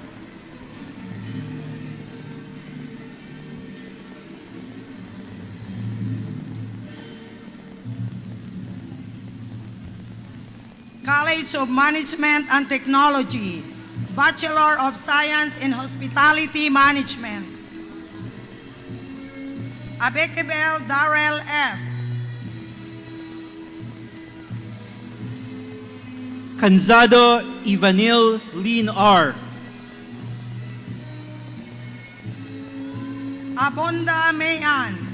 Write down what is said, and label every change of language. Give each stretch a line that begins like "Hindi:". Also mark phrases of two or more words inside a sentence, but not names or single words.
English: College of Management and Technology, Bachelor of Science in Hospitality Management. Abekebel Darrell F. Canzado Ivanil Lin R. Abonda Mayan.